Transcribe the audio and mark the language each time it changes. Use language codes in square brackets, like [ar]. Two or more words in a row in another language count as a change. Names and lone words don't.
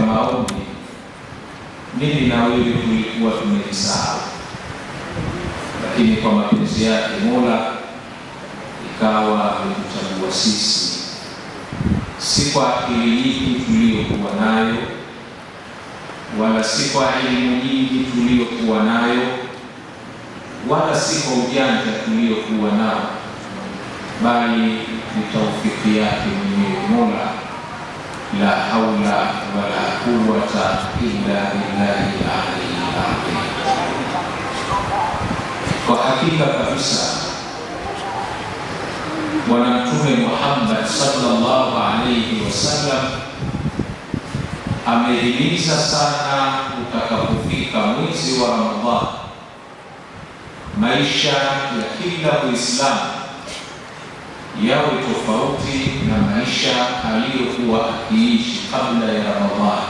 [sw] maombi mimi na wewe tulikuwa tumejisahau, lakini kwa mapenzi yake Mola ikawa ametuchagua sisi, si kwa akili nyingi tuliyokuwa nayo, wala si kwa elimu nyingi tuliyokuwa nayo, wala si kwa ujanja tuliyokuwa nao, bali ni taufiki yake mwenyewe Mola. [ar] لا حول ولا قوة إلا بالله العلي العظيم. [sw] Kwa hakika kabisa Bwana Mtume Muhammad [ar] صلى الله عليه وسلم [sw] amehimiza sana utakapofika mwezi wa Ramadhani, maisha ya kila Muislamu yawe tofauti na maisha aliyokuwa akiishi kabla ya Ramadhani.